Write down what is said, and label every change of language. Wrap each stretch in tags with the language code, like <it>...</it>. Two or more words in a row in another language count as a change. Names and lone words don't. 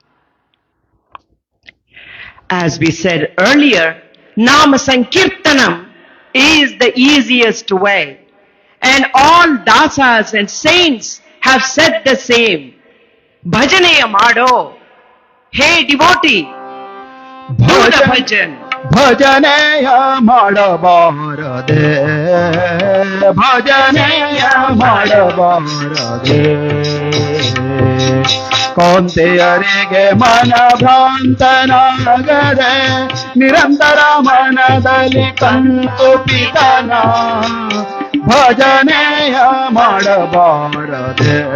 <en>As we said earlier, Nama Sankirtanam is the easiest way. And all dasas and saints have said the same.</en> <kn>ಭಜನೆಯ ಮಾಡೋ.</kn> <en>Hey devotee, do the bhajan.</en> <kn>ಭಜನೆಯ ಮಾಡಬಾರದೆ ಭಜನೆಯ ಮಾಡಬಾರದೆ ಕೌಂತೆಯರಿಗೆ ಮನ ಭ್ರಾಂತನಾಗದೆ ನಿರಂತರ ಮನದಲ್ಲಿ ಕಂಕುಪಿತನ ಭಜನೆಯ ಮಾಡಬಾರದೆ</kn>